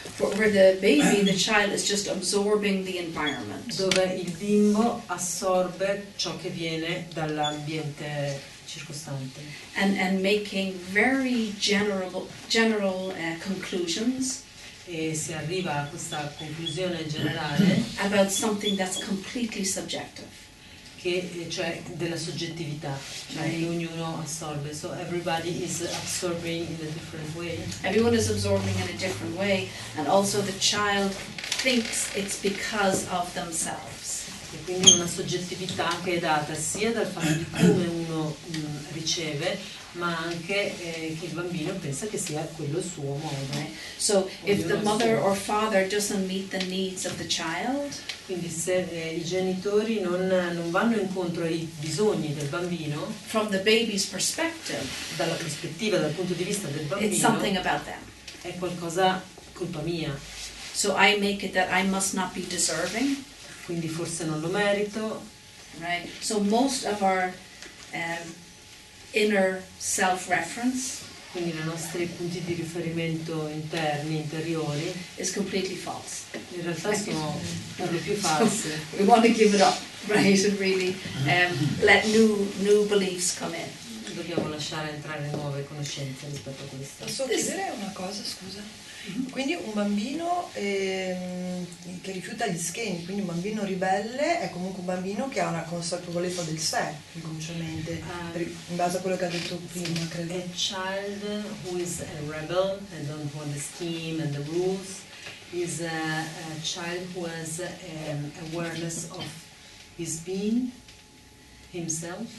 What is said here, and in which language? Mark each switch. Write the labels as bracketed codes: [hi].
[en] Where the baby, the child, is just absorbing the environment. [it] dove il bimbo assorbe ciò che viene dall'ambiente circostante [en] And making very general conclusions [it] e si arriva a questa conclusione generale [en] about something that's completely subjective. [it] cioè della soggettività, cioè che ognuno assorbe, [en] so everybody is absorbing in a different way. Everyone is absorbing in a different way, and also the child thinks it's because of themselves. [it] E quindi una soggettività che è data sia dal fatto di come uno riceve, ma anche che il bambino pensa che sia quello il suo modo. [en] So if the mother or father doesn't meet the needs of the child, [it] Quindi se i genitori non vanno incontro ai bisogni del bambino, [en] from the baby's perspective, [it] dalla prospettiva, dal punto di vista del [en] it's something [it] bambino, [en] about them. [it] è qualcosa colpa mia. [en] So I make it that I must not be deserving, [it] Quindi forse non lo merito. [en] right? So most of our inner self-reference [it] Quindi i nostri punti di riferimento interni, interiori, [en] is completely false. [it] in realtà sono per lo più falsi. [en] We want to give it up, right? And really let new beliefs come in. [it] Dobbiamo lasciare entrare nuove conoscenze rispetto a questo. Posso chiedere una cosa, scusa? Quindi un bambino che rifiuta gli schemi, quindi un bambino ribelle è comunque un bambino che ha una consapevolezza del sé, inconsciamente, in base a quello che ha detto prima, credo. [en] A child who is a rebel and don't want the scheme and the rules is a child who has awareness of his being, himself,